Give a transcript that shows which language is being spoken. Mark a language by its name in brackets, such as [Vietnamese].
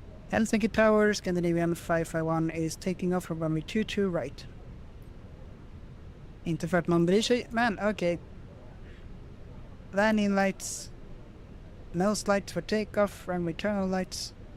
[English] Helsinki Tower, Scandinavian 551 is taking off from runway 22 right. [Swedish] Inte för att man bryr sig, men okej. [English] Landing lights. Nose lights for takeoff, runway terminal lights.